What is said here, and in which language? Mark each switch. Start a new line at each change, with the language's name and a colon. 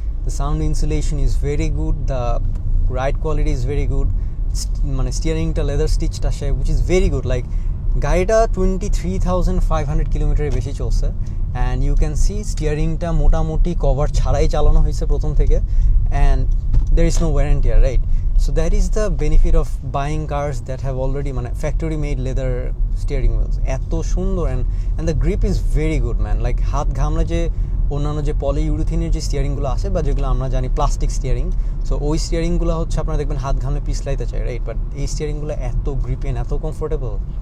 English: The sound insulation is very good, the ride quality is very good, মানে স্টিয়ারিংটা leather stitched আসে, which is very good.
Bangla: Like গাড়িটা 23,500 কিলোমিটারের বেশি চলছে, and you can see স্টিয়ারিংটা মোটামুটি cover ছাড়াই চালানো হয়েছে
English: প্রথম থেকে, and there is no wear and tear, right? So that is the benefit of buying cars that have already মানে factory made leather steering wheels,
Bangla: এত সুন্দর,
English: and the grip is very good man.
Bangla: Like হাত ঘামলে যে অন্যান্য যে পলিইউরিথিনের যে স্টিয়ারিংগুলো আসে বা যেগুলো আমরা জানি প্লাস্টিক স্টিয়ারিং, সো ওই স্টিয়ারিংগুলো হচ্ছে আপনারা দেখবেন হাত ঘামলে পিছলাইতে চায়, রাইট? বাট এই স্টিয়ারিংগুলো এত গ্রিপি এত কমফোর্টেবল।